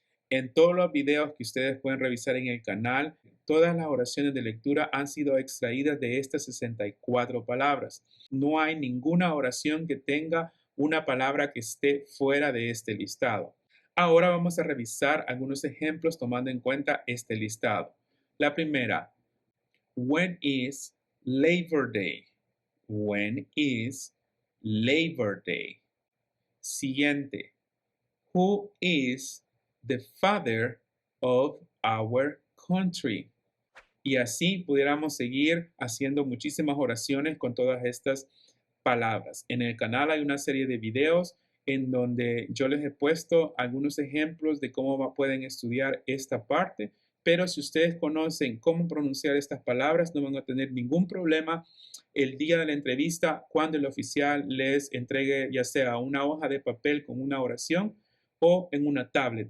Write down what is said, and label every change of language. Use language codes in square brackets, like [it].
[es] En todos los videos que ustedes pueden revisar en el canal, todas las oraciones de lectura han sido extraídas de estas 64 palabras. No hay ninguna oración que tenga una palabra que esté fuera de este listado. Ahora vamos a revisar algunos ejemplos tomando en cuenta este listado. La primera, [en] when is Labor Day? When is Labor Day? [es] Siguiente, [en] who is the father of our country? [es] Y así pudiéramos seguir haciendo muchísimas oraciones con todas estas palabras. En el canal hay una serie de videos en donde yo les he puesto algunos ejemplos de cómo pueden estudiar esta parte, pero si ustedes conocen cómo pronunciar estas palabras, no van a tener ningún problema el día de la entrevista cuando el oficial les entregue ya sea una hoja de papel con una oración o en una tablet.